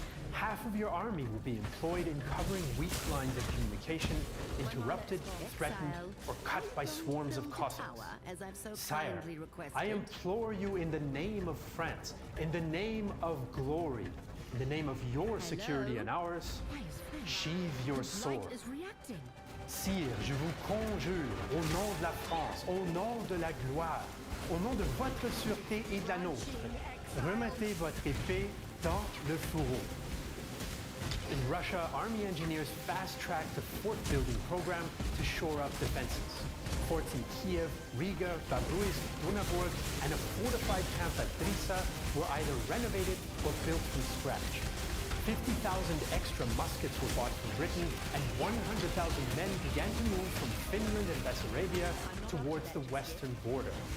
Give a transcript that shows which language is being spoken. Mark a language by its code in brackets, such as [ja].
[en] Half of your army will be employed in covering weak lines of communication, interrupted, threatened, or cut by swarms of Cossacks. Sire, I implore you in the name of France, in the name of glory, in the name of your security and ours, sheathe your sword. [fr] Sire, je vous conjure, au nom de la France, au nom de la gloire, au nom de votre sûreté et de la nôtre, remettez votre épée dans le fourreau. [en] In Russia, army engineers fast-tracked the fort-building program to shore up defenses. Forts in Kiev, Riga, Babruysk, Dunaburg, and a fortified camp at Drisa were either renovated or built from scratch. 50,000 extra muskets were bought from Britain, and 100,000 men began to move from Finland and Bessarabia towards the western border.